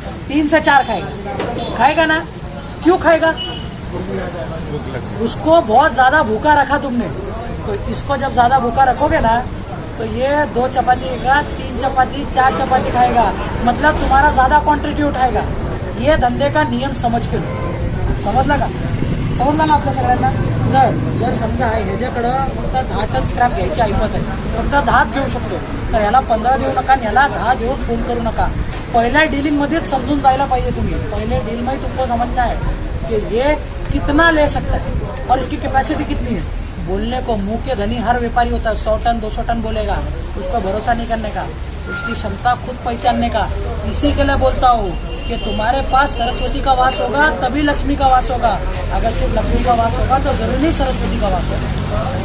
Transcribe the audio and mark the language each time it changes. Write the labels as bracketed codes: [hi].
[hi] 3 से 4 खाएगा ना? क्यों खाएगा? उसको बहुत ज्यादा भूखा रखा तुमने, तो इसको जब ज्यादा भूखा रखोगे ना तो ये 2 चपाती खाएगा, 3 चपाती 4 चपाती खाएगा, मतलब तुम्हारा ज्यादा क्वांटिटी उठाएगा। ये धंदे का नियम समझ के लो, [mr] समजला ना आपल्या सगळ्यांना? जर समजा ह्याच्याकडं फक्त 10 टन स्क्रॅप घ्यायची ऐपत आहे, फक्त 10च घेऊ शकतो, तर याला 15 देऊ नका आणि याला 10 घेऊन फोन करू नका। पहिल्या डीलिंग मध्येच समजून जायला पाहिजे तुम्ही, [hi] पहले डील में तुमको समझना है कि ये कितना ले सकता है और इसकी कैपेसिटी कितनी है। बोलने को मुंह के धनी हर व्यापारी होता है, 100 टन 200 टन बोलेगा, उस पर भरोसा नहीं करने का, उसकी क्षमता खुद पहचानने का। इसी के लिए बोलता हूँ कि तुम्हारे पास सरस्वती का वास होगा तभी लक्ष्मी का वास होगा, अगर सिर्फ लक्ष्मी का वास होगा तो जरूरी नहीं सरस्वती का वास होगा।